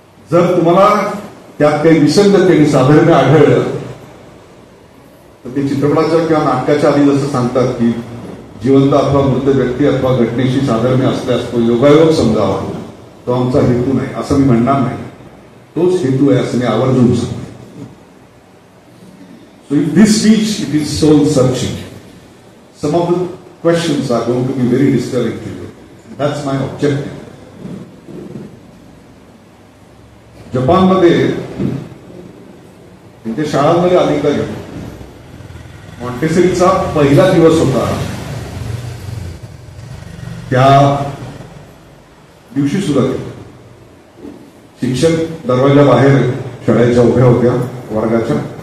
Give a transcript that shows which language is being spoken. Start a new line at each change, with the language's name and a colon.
Marathi: जर तुम्हाला त्यात काही विसंगती साधर्म्य आढळलं तर ते चित्रपटाच्या किंवा नाटकाच्या आधी जसं सांगतात की जिवंत अथवा मृत व्यक्ती अथवा घटनेशी साधर्म्य असल्यास तो योगायोग समजावा, तो आमचा हेतू नाही असं मी म्हणणार नाही. तोच हेतू आहे असं मी आवर्जून सांगतो.
English: So in this speech it is soul searching. Some of the questions are going to be very disturbing to you. That's my objective.
Marathi: जपानमध्ये त्यांच्या शाळांमध्ये अनेकदा गेलो. मॉन्टेसरीचा पहिला दिवस होता. त्या दिवशी सुद्धा गेलो. शिक्षक दरवाजा बाहेर शाळेच्या उभ्या होत्या वर्गाच्या.